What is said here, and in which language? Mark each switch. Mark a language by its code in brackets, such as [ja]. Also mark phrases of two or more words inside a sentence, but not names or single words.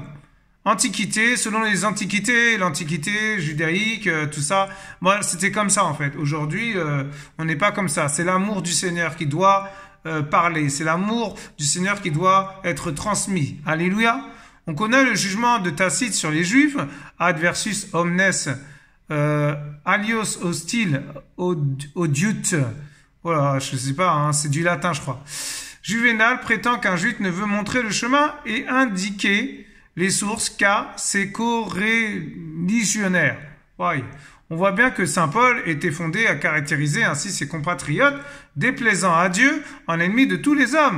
[fr] Antiquité, selon les antiquités, l'antiquité judaïque, tout ça, c'était comme ça en fait. Aujourd'hui, on n'est pas comme ça. C'est l'amour du Seigneur qui doit parler. C'est l'amour du Seigneur qui doit être transmis. Alléluia. On connaît le jugement de Tacite sur les Juifs. [la] Adversus omnes alios hostile odiut. [fr] Voilà, je sais pas, c'est du latin, je crois. Juvénal prétend qu'un Juif ne veut montrer le chemin et indiquer les sources car c'est co-religionnaire. Ouais. On voit bien que saint Paul était fondé à caractériser ainsi ses compatriotes, déplaisant à Dieu, en ennemi de tous les hommes.